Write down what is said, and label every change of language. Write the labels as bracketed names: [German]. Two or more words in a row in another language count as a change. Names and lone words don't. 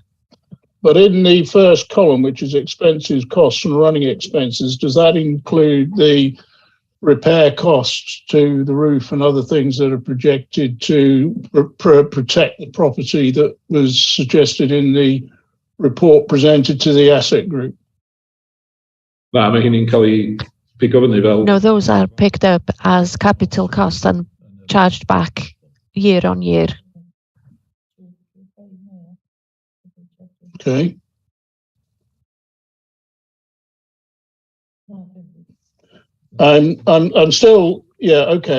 [English] But in the first column, which is expenses, costs and running expenses, does that include the repair costs to the roof and other things that are projected to protect the property that was suggested in the report presented to the asset group? [Welsh] Na, mae hynny'n cael ei pigo fyny fel... [English] No, those are picked up as capital costs and charged back year on year. Okay. I'm still, okay.